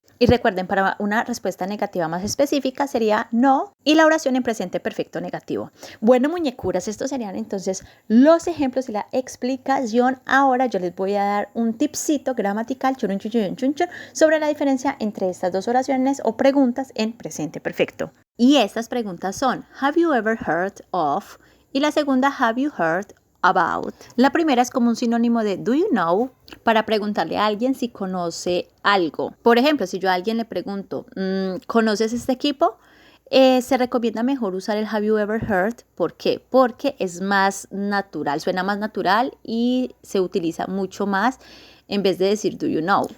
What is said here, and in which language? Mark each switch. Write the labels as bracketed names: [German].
[Spanish] Y recuerden, para una respuesta negativa más específica sería no y la oración en presente perfecto negativo. Bueno, muñecuras, estos serían entonces los ejemplos y la explicación. Ahora yo les voy a dar un tipcito gramatical sobre la diferencia entre estas dos oraciones o preguntas en presente perfecto. [English] Y estas preguntas son, have you ever heard of? Y la segunda, have you heard about. [Spanish] La primera es como un sinónimo de do you know, para preguntarle a alguien si conoce algo. Por ejemplo, si yo a alguien le pregunto, ¿conoces este equipo? Se recomienda mejor usar el have you ever heard. ¿Por qué? Porque es más natural, suena más natural y se utiliza mucho más en vez de decir do you know.